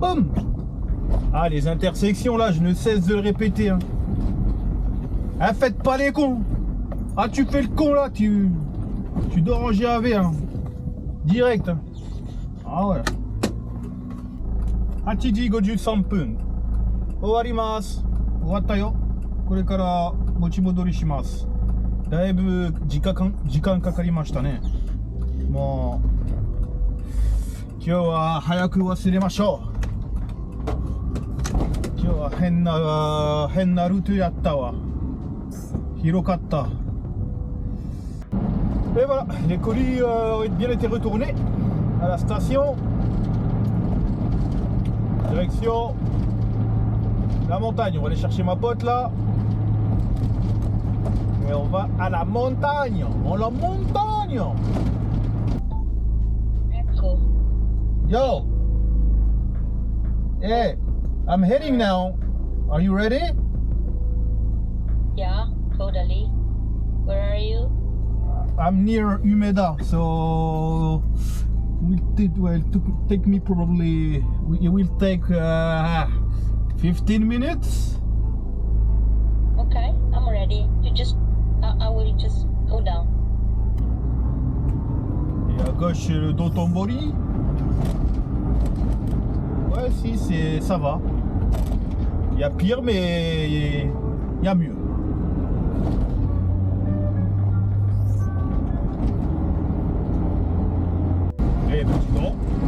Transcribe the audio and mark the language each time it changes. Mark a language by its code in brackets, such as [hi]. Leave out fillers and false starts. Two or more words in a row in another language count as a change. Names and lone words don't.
[fr] Ah, les intersections là, je ne cesse de le répéter. Hein. Ah, faites pas les cons. Ah, tu fais le con là, tu dors en GAV, hein. Direct. Hein. Ah ouais. [ja] 8 時53分。終わります。終わったよ。これから持ち戻りします。だいぶ時間かかりましたね。もう、今日は早く忘れましょう。今日は変なルートやったわ。 [fr] 広かった。Et voilà, les colis ont bien été retournés à la station. Direction la montagne. On va aller chercher ma pote là. Et on va à la montagne. On la montagne. Cool. [en] Yo. Hey, I'm heading now. Are you ready? Yeah, totally. Where are you? I'm near Umeda, so it will take me probably. It will take 15 minutes. Okay, I'm ready. I will just go down. [fr] Et à gauche, le Dotonbori. Ouais, si, ça va. Il y a pire, mais il y a mieux. Eh ben dis donc.